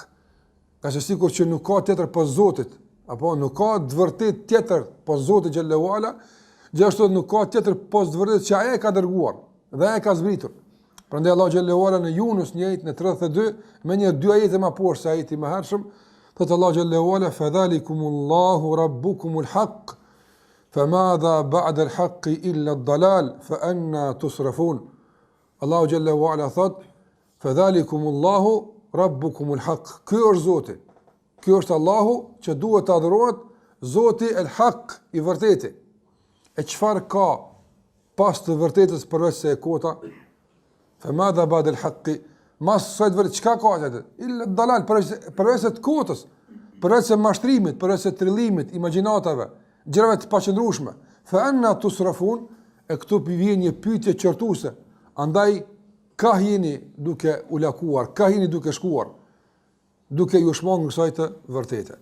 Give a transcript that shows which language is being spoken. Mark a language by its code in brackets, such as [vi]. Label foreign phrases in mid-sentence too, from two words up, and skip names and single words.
[sq] Ka se sikur që nuk ka tjetër pas Zotit, apo nuk ka të vërtetë tjetër pas Zotit [ar] جل علا, [sq] gjithashtu nuk ka tjetër pas të vërtetë që ai e ka dërguar dhe ai e ka zbritur. Prandaj Allahu [ar] جل علا [sq] në Yunus në ajetin e 32, me një dy ajete më poshtë se ajeti më hershëm, thotë Allahu [ar] جل علا: "فذلكم الله ربكم الحق فماذا بعد الحق إلا الضلال فأنى تصرفون." [sq] Allahu [ar] جل علا [sq] thotë: [ar] "فذلكم الله ربكم الحق." [sq] Ky është Zoti. Ky është Allahu që duhet të adhurohet, Zoti el-haq, i vërtetë. E çfarë ka pas të vërtetës përveç se e kota? [ar] فماذا بعد الحق, [sq] mas sot vërtet çka ka atë? [ar] إلا ضلال, [sq] përveç se të kotës, përveç se mashtrimit, përveç se trillimit, imagjinatave, gjërave të paqëndrueshme. [ar] فأنى تصرفون, [sq] e këtu vjen një pyetje qortuese. Andaj ka jeni duke u lakuar, ka jeni duke shkuar, duke ju shmangur kësaj të vërtete.